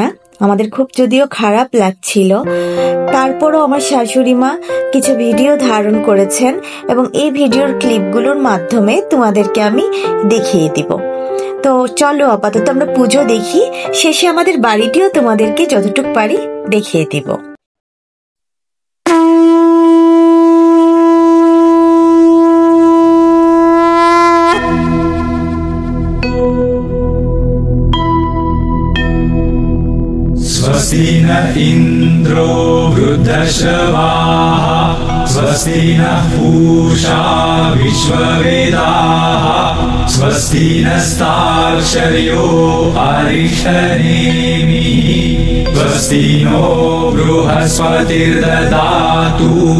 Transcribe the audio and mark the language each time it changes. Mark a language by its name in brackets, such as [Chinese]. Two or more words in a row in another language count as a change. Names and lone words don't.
[Bangla] আমাদের খুব যদিও খারাপ লাগছিল, তারপরও আমার শাশুড়ি মা কিছু ভিডিও ধারণ করেছেন এবং এই ভিডিওর ক্লিপগুলোর মাধ্যমে তোমাদেরকে আমি দেখিয়ে দিব। তো চলো আপাতত আমরা পুজো দেখি, শেষে আমাদের বাড়িটিও তোমাদেরকে যতটুকু পারি দেখিয়ে দিব। [Sanskrit] स्वस्ति न इन्द्रो वृद्धश्रवाः स्वस्ति नः पूषा विश्ववेदाः स्वस्ति नस्तार्क्ष्यो अरिष्टनेमिः स्वस्ति नो बृहस्पतिर्ददातु।